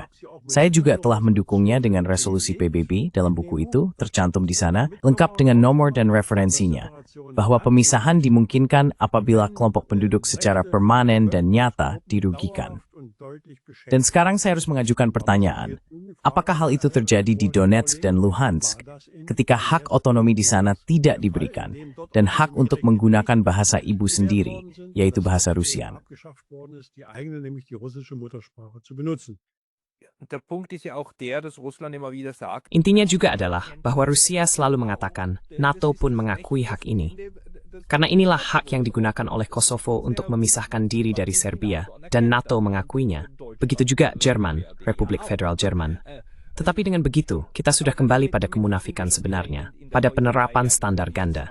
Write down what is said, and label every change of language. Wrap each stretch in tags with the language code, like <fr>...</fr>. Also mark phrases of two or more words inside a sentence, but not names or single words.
<id>Saya juga telah mendukungnya dengan resolusi PBB dalam buku itu, tercantum di sana, lengkap dengan nomor dan referensinya, bahwa pemisahan dimungkinkan apabila kelompok penduduk secara permanen dan nyata dirugikan. Dan sekarang saya harus mengajukan pertanyaan, apakah hal itu terjadi di Donetsk dan Luhansk ketika hak otonomi di sana tidak diberikan dan hak untuk menggunakan bahasa ibu sendiri, yaitu bahasa Rusian?</id> <de>Der Punkt ist ja auch der, dass Russland immer wieder sagt,</de> <id>Intinya juga adalah bahwa Rusia selalu mengatakan NATO pun mengakui hak ini. Karena inilah hak yang digunakan oleh Kosovo untuk memisahkan diri dari Serbia, dan NATO mengakuinya. Begitu juga Jerman, Republik Federal Jerman. Tetapi dengan begitu, kita sudah kembali pada kemunafikan sebenarnya, pada penerapan standar ganda.</id>